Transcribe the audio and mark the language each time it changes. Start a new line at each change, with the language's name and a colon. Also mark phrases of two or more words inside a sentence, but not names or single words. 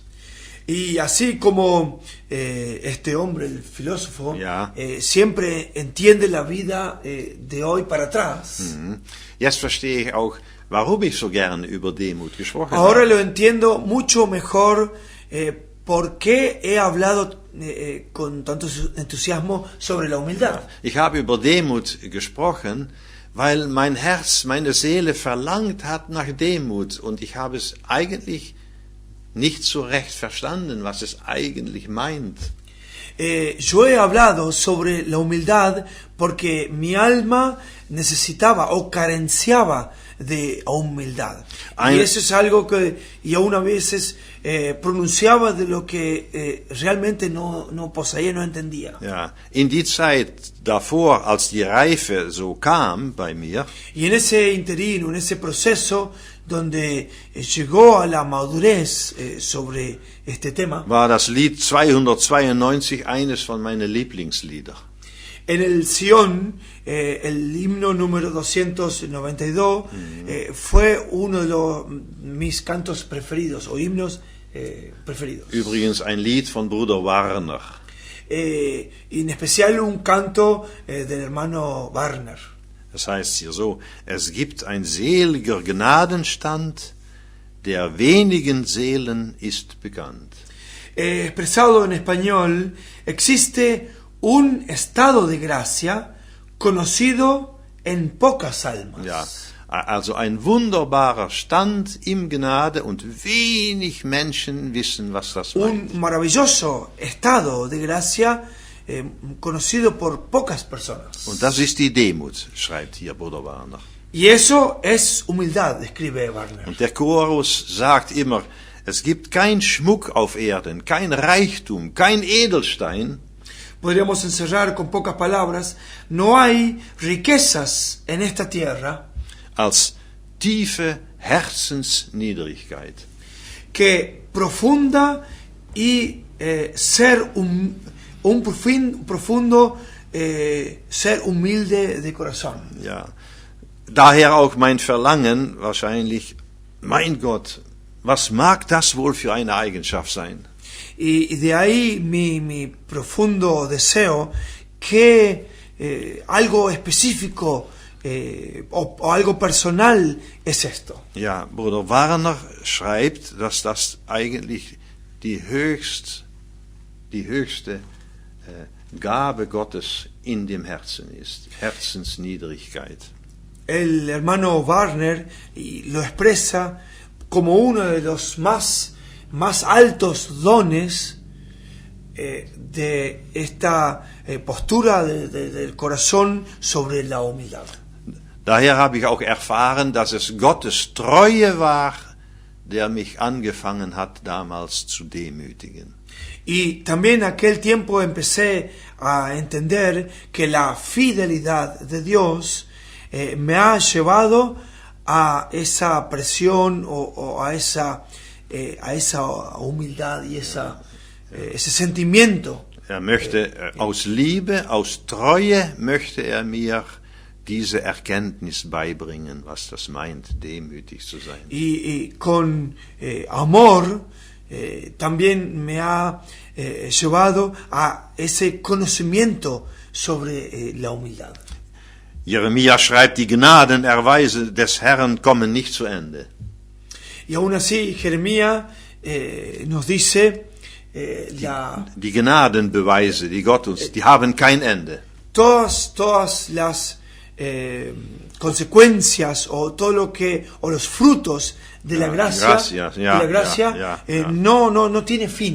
Spanish: Y así como este hombre, el filósofo, siempre entiende la vida de hoy para atrás.
German: Jetzt verstehe ich auch, warum ich so gern über Demut gesprochen habe.
Spanish: Ahora lo entiendo mucho mejor por qué he hablado con tanto entusiasmo sobre la humildad.
German: Ich habe über Demut gesprochen, weil mein Herz, meine Seele verlangt hat nach Demut und ich habe es eigentlich nicht so recht verstanden, was es eigentlich meint.
Spanish: Yo he hablado sobre la humildad porque mi alma necesitaba o carenciaba de humildad.
German: Ein-
Spanish: Y eso es algo que yo una veces pronunciaba de lo que realmente no poseía, no entendía.
German: Ja, in die Zeit davor, als die Reife so kam bei mir,
Spanish: Y en ese interino, en ese proceso donde llegó a la madurez sobre este tema,
German: war das Lied 292 eines von meinen Lieblingslieder.
Spanish: en el Sion, el himno número 292 fue uno de mis cantos preferidos o himnos preferidos.
German: Übrigens ein Lied von Bruder Warner.
Spanish: Y en especial un canto del hermano Warner.
German: Das heißt hier so, es gibt ein seliger Gnadenstand, der wenigen Seelen ist bekannt.
Spanish: Expresado en español, existe un estado de gracia conocido en pocas almas.
German: Ja, also ein wunderbarer Stand im Gnade und wenig Menschen wissen, was das meint.
Spanish: Un maravilloso estado de gracia conocido por pocas personas.
German: Und das ist die Demut, schreibt hier Bruder Warner.
Spanish: Y eso es humildad, escribe Warner.
German: Und der Chorus sagt immer, es gibt kein Schmuck auf Erden, kein Reichtum, kein Edelstein,
Spanish: Podríamos encerrar con pocas palabras, no hay riquezas en esta tierra
German: als tiefe Herzensniedrigkeit.
Spanish: que profunda y ser un profundo ser humilde de corazón.
German: Ja, daher auch mein Verlangen, wahrscheinlich, mein Gott, was mag das wohl für eine Eigenschaft sein?
Spanish: Y de ahí mi profundo deseo que algo específico o algo personal es esto.
German: Ja, Bruder Warner schreibt, dass das eigentlich die höchste Gabe Gottes in dem Herzen ist, Herzensniedrigkeit.
Spanish: El hermano Warner lo expresa como uno de los más altos dones de esta postura del corazón sobre la humildad.
German: Daher habe ich auch erfahren, dass es Gottes Treue war, der mich angefangen hat, damals zu demütigen.
Spanish: Y también aquel tiempo empecé a entender que la fidelidad de Dios me ha llevado a esa presión o a esa humildad y ese sentimiento.
German: Er möchte aus Liebe, aus Treue möchte er mir diese Erkenntnis beibringen, was das meint, demütig zu sein.
Spanish: Y con amor también me ha llevado a ese conocimiento sobre la humildad.
German: Jeremia schreibt, die Gnadenerweise des Herrn kommen nicht zu Ende.
Spanish: Y aún así, Jeremías nos dice
German: Die Gnadenbeweise, die Gott uns, die haben kein Ende.
Spanish: todas las consecuencias o todo lo que o los frutos de la gracia, no tiene fin.